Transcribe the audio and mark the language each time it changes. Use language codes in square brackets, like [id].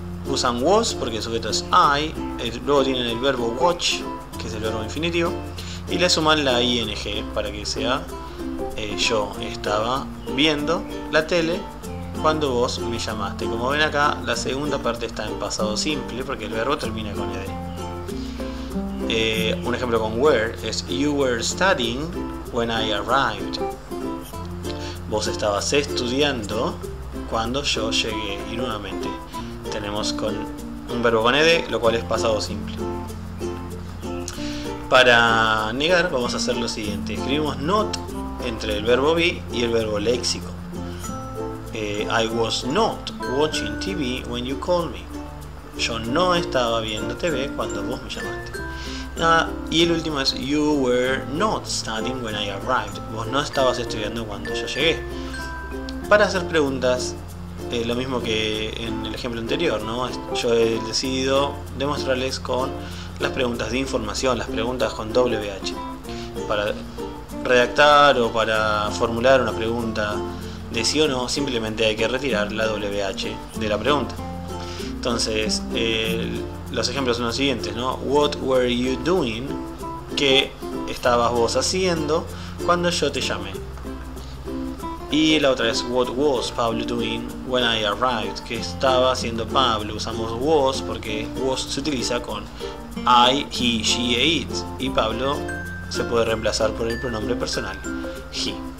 [es] Usan was porque el sujeto es I, luego tienen el verbo watch, que es el verbo infinitivo, y le suman la ing para que sea yo estaba viendo la tele cuando vos me llamaste. Como ven acá, la segunda parte está en pasado simple porque el verbo termina con ed. Un ejemplo con [en] were es you were studying when I arrived. [es] Vos estabas estudiando cuando yo llegué. Y nuevamente tenemos con un verbo con ed, lo cual es pasado simple. Para negar vamos a hacer lo siguiente. Escribimos not entre el verbo be y el verbo léxico. [en] I was not watching TV when you called me. [es] Yo no estaba viendo TV cuando vos me llamaste. Y el último es [en] you were not studying when I arrived. [es] Vos no estabas estudiando cuando yo llegué. Para hacer preguntas, lo mismo que en el ejemplo anterior, ¿no? Yo he decidido demostrarles con las preguntas de información, las preguntas con WH. Para redactar o para formular una pregunta de sí o no, simplemente hay que retirar la WH de la pregunta. Entonces, los ejemplos son los siguientes, ¿no? [en] What were you doing? [es] ¿Qué estabas vos haciendo cuando yo te llamé? Y la otra es [en] what was Pablo doing when I arrived? [es] ¿Qué estaba haciendo Pablo? Usamos was porque was se utiliza con I, he, she e it. Y Pablo se puede reemplazar por el pronombre personal he.